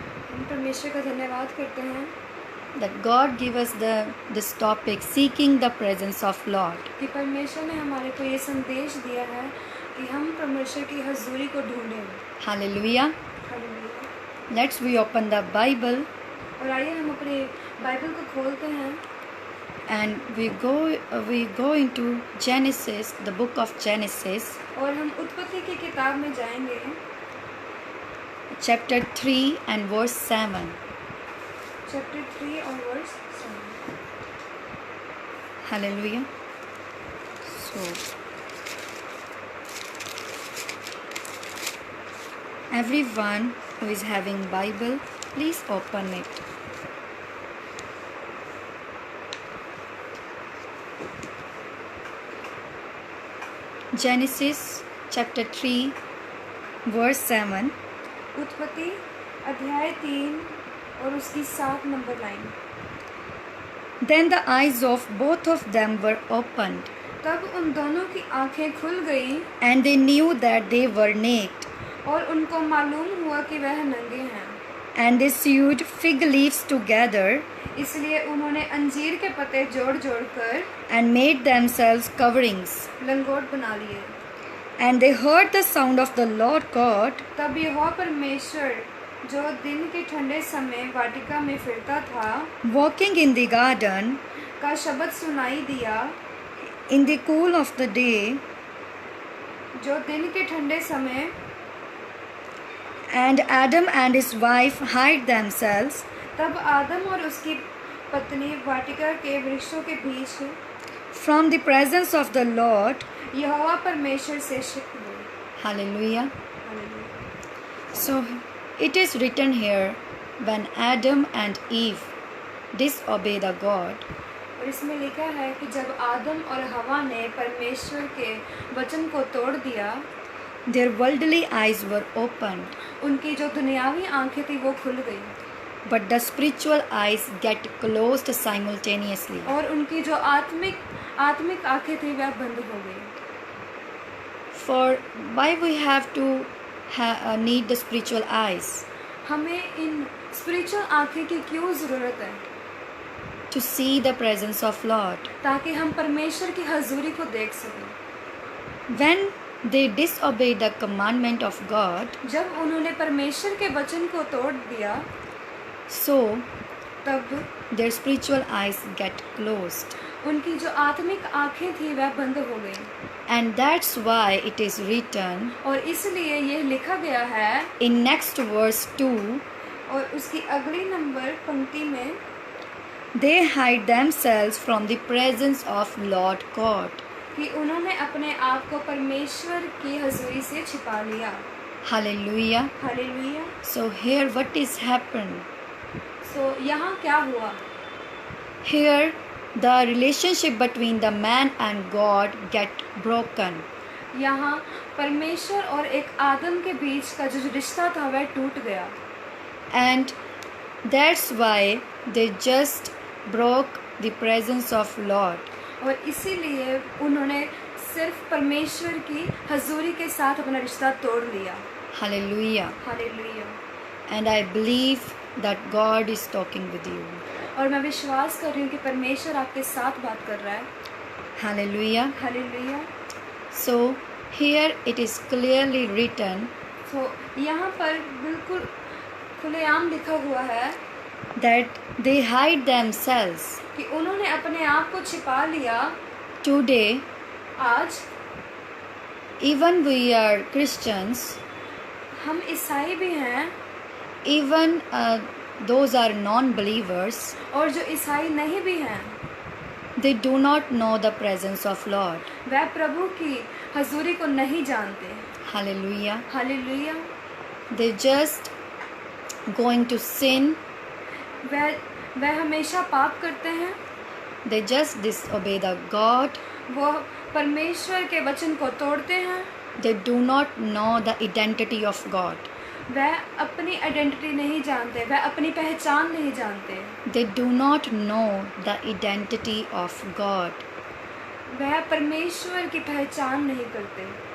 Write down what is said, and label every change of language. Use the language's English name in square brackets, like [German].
[Hindi] हम परमेश्वर का धन्यवाद करते हैं [English] that God give us this topic, seeking the presence of Lord. [Hindi] कि परमेश्वर ने हमारे को ये संदेश दिया है कि हम परमेश्वर की हजूरी को ढूंढें। [English] Hallelujah. [Hindi] Hallelujah. [English] Let's we open the Bible [Hindi] और आइए हम अपने बाइबल को खोलते हैं [English] and we go into Genesis, the book of Genesis, [Hindi] और हम उत्पत्ति की किताब में जाएंगे, [English] chapter 3 and verse 7. [Hindi] चैप्टर 3 और verse 7। [English] Hallelujah. So everyone who is having Bible, please open it. Genesis chapter 3 verse 7. [Hindi] उत्पत्ति अध्याय 3 और उसकी 7 number line. [English] Then the eyes of both of them were opened, [Hindi] तब उन दोनों की आंखें खुल गईं [English] and they knew that they were naked, [Hindi] और उनको मालूम हुआ कि वह नंगे हैं। [English] and they sewed fig leaves together [Hindi] इसलिए उन्होंने अंजीर के पत्ते जोड़ जोड़ कर [English] and made themselves coverings. [Hindi] लंगोट बना लिए। [English] And they heard the sound of the Lord God [Hindi] तब यहोवा परमेश्वर जो दिन के ठंडे समय वाटिका में फिरता था [English] walking in the garden [Hindi] का शब्द सुनाई दिया, [English] in the cool of the day, [Hindi] जो दिन के ठंडे समय। [English] and Adam and his wife hid themselves [Hindi] तब आदम और उसकी पत्नी वाटिका के वृक्षों के बीच [English] from the presence of the Lord. [Hindi] यहोवा परमेश्वर से छिप गए। [English] Hallelujah. [Hindi] Hallelujah. [English] So it is written here, when Adam and Eve disobey the God, [Hindi] और इसमें लिखा है कि जब आदम और हवा ने परमेश्वर के वचन को तोड़ दिया, [English] their worldly eyes were opened, [Hindi] उनकी जो दुनियावी आंखें थी वो खुल गई [English] but the spiritual eyes get closed simultaneously. [Hindi] और उनकी जो आत्मिक आंखें थी वह बंद हो गई। [English] For why we have to need the spiritual eyes? [Hindi] हमें इन स्पिरिचुअल आंखें की क्यों ज़रूरत है? [English] To see the presence of Lord. [Hindi] ताकि हम परमेश्वर की हजूरी को देख सकें। [English] When they disobey the commandment of God, [Hindi] जब उन्होंने परमेश्वर के वचन को तोड़ दिया, [English] so [Hindi] तब [English] their spiritual eyes get closed. [Hindi] उनकी जो आत्मिक आंखें थी वह बंद हो गई। [English] And that's why it is written [Hindi] और इसलिए यह लिखा गया है [English] in next verse 2, [Hindi] और उसकी अगली नंबर पंक्ति में, [English] they hide themselves from the presence of Lord God. [Hindi] कि उन्होंने अपने आप को परमेश्वर की हजूरी से छिपा लिया। [English] Hallelujah. [Hindi] Hallelujah. [English] So here what is happened? [Hindi] सो यहाँ क्या हुआ? [English] Here the relationship between the man and God get broken. [Hindi] यहाँ परमेश्वर और एक आदम के बीच का जो रिश्ता था वह टूट गया। [English] And that's why they just broke the presence of Lord. [Hindi] और इसीलिए उन्होंने सिर्फ परमेश्वर की हजूरी के साथ अपना रिश्ता तोड़ लिया। [English] Hallelujah. [Hindi] Hallelujah. [English] And I believe that God is talking with you. [Hindi] और मैं विश्वास कर रही हूँ कि परमेश्वर आपके साथ बात कर रहा है। [English] Hallelujah. [Hindi] Hallelujah. [English] So here it is clearly written [Hindi] तो यहाँ पर बिल्कुल खुलेआम लिखा हुआ है [English] that they hide themselves. [Hindi] कि उन्होंने अपने आप को छिपा लिया। [English] Today, [Hindi] आज [English] even we are Christians, [Hindi] हम ईसाई भी हैं [English] even those are non-believers, [Hindi] और जो ईसाई नहीं भी हैं, [English] they do not know the presence of Lord. [Hindi] वह प्रभु की हजूरी को नहीं जानते। [English] Hallelujah. [Hindi] Hallelujah. [English] They just going to sin. [Hindi] वह हमेशा पाप करते हैं। [English] They just disobey the God. [Hindi] वो परमेश्वर के वचन को तोड़ते हैं। [English] They do not know the identity of God. [Hindi] वह अपनी आइडेंटिटी नहीं जानते, वह अपनी पहचान नहीं जानते, [English] They do not know the identity of God. [Hindi] वह परमेश्वर की पहचान नहीं करते।